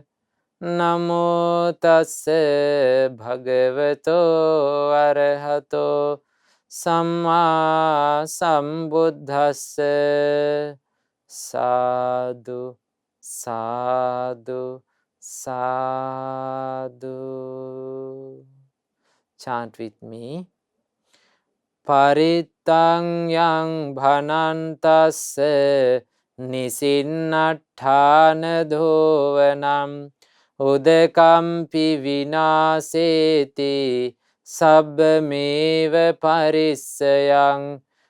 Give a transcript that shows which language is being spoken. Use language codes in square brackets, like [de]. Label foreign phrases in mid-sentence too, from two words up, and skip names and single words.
[pi] Namo tassa bhagavato arahato samma sambuddhassa. Sadhu, sadhu, sadhu. [en] Chant with me. [pi] Parittang yang bhanantassa nisinnattana dhovanam udakampi vinaseti sabbameva parissayang